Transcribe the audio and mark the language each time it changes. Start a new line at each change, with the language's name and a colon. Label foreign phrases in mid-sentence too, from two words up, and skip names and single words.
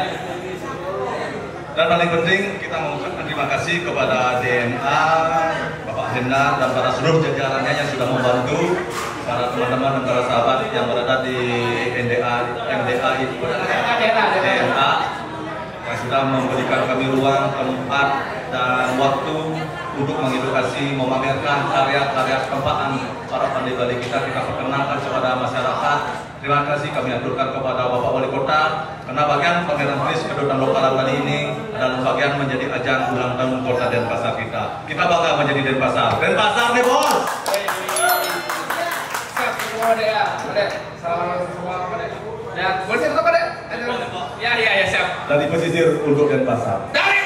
Indonesian: dan paling penting kita mengucapkan terima kasih kepada DNA, Bapak Hendar dan para seluruh jajarannya yang sudah membantu para teman-teman dan para sahabat yang berada di MDA itu DNA yang sudah memberikan kami ruang, tempat dan waktu untuk mengedukasi, memamerkan karya-karya tempaan para pandai Bali kita perkenalkan kepada masyarakat. Terima kasih kami aturkan kepada Bapak Wali Kota karena bagian pameran keris kedutaan lokalan Bali ini adalah bagian menjadi ajang ulang tahun Kota Denpasar kita. Kita bangga menjadi Denpasar. Denpasar nih bos. Siap semua deh ya. Salam semua deh. Dan boleh satu deh. Ya siap. Dari pesisir untuk Denpasar.